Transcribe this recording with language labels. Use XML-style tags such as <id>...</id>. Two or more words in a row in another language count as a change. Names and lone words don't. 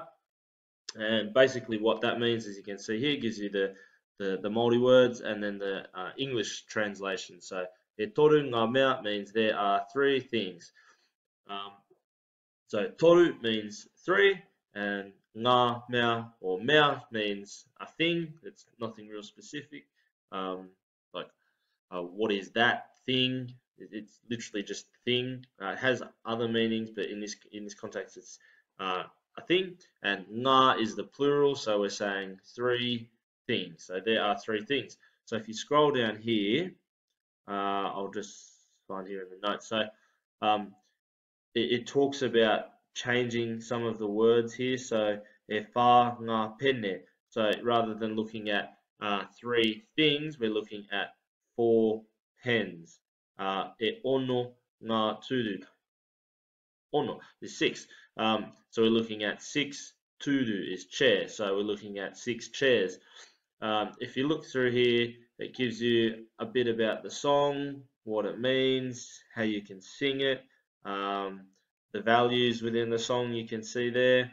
<en>And basically what that means, as you can see here, gives you the Māori words and then the English translation. So</en> <mi>E Toru Ngā Mea</mi> <en>means there are three things. So toru means three, and</en> <mi>ngā mea</mi> <en>or mea means a thing. It's nothing real specific. What is that thing? It's literally just thing. It has other meanings, but in this context, it's a thing. And ngā is the plural, so we're saying three things. So there are three things. So if you scroll down here, I'll just find here in the notes. So it talks about changing some of the words here.</en> <mi>So e whā ngā pene.</mi> <en>So rather than looking at three things, we're looking at 4 pens.</en> <mi>E ono ngā turu. Ono is 6.</mi> <en>So we're looking at 6. Turu is chair. So we're looking at 6 chairs. If you look through here, it gives you a bit about the song, what it means, how you can sing it, the values within the song you can see there.</en>